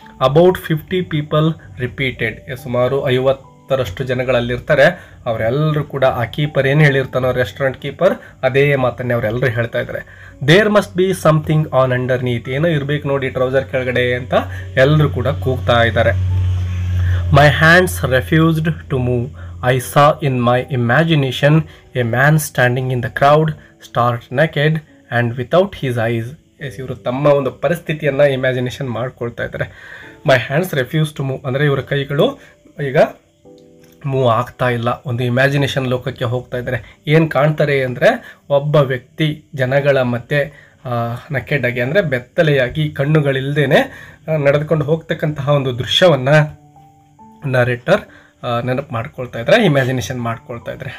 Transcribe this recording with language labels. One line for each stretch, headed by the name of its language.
English: About 50 people repeated.
Kannada: ಸುಮಾರು 50ರಷ್ಟು ಜನಗಳಲ್ಲಿರ್ತಾರೆ. ಅವರೆಲ್ಲರೂ ಕೂಡ ಆ ಕೀಪರ್ ಏನು ಹೇಳಿರ್ತಾನೋ ರೆಸ್ಟೋರೆಂಟ್ ಕೀಪರ್ ಅದೇ ಮಾತನ್ನೇ ಅವರೆಲ್ಲರೂ ಹೇಳ್ತಾ ಇದ್ದಾರೆ.
English: There must be something on underneath.
Kannada: ಏನೋ ಇರಬೇಕು ನೋಡಿ ಟ್ರೌಸರ್ ಕೆಳಗಡೆ ಅಂತ ಎಲ್ಲರೂ ಕೂಡ ಕೂಗ್ತಾ ಇದ್ದಾರೆ.
English: My hands refused to move. I saw in my imagination a man standing in the crowd, stark naked and without his eyes.
Kannada: ಇವರು ತಮ್ಮ ಒಂದು ಪರಿಸ್ಥಿತಿಯನ್ನು ಇಮ್ಯಾಜಿನೇಷನ್ ಮಾಡ್ಕೊಳ್ತಾ ಇದ್ದಾರೆ.
English: my hands refuse to move
Kannada: ಅಂದರೆ ಇವರ ಕೈಗಳು ಈಗ ಮೂವ್ ಆಗ್ತಾ ಇಲ್ಲ, ಒಂದು ಇಮ್ಯಾಜಿನೇಷನ್ ಲೋಕಕ್ಕೆ ಹೋಗ್ತಾ ಇದ್ದಾರೆ. ಏನು ಕಾಣ್ತಾರೆ ಅಂದರೆ ಒಬ್ಬ ವ್ಯಕ್ತಿ ಜನಗಳ ಮಧ್ಯೆ ನಕೆಡಾಗಿ ಅಂದರೆ ಬೆತ್ತಲೆಯಾಗಿ ಕಣ್ಣುಗಳಿಲ್ಲದೇನೆ ನಡೆದುಕೊಂಡು ಹೋಗ್ತಕ್ಕಂತಹ ಒಂದು ದೃಶ್ಯವನ್ನು ನರೇಟರ್ ನೆನಪು ಮಾಡ್ಕೊಳ್ತಾ ಇದ್ದಾರೆ, ಇಮ್ಯಾಜಿನೇಷನ್ ಮಾಡ್ಕೊಳ್ತಾ ಇದ್ದಾರೆ.